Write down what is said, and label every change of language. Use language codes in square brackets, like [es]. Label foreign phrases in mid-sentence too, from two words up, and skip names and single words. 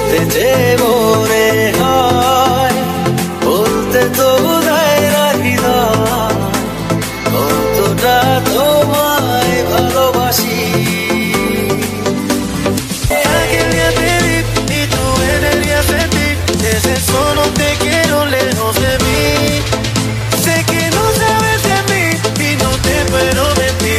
[bn] যে মনে হয় বলতে তো বোধহয় রাখি না কতটা তোমায় ভালোবাসি [es] Solo te quiero lejos de mí. Sé que no sabes de mí y no te puedo mentir.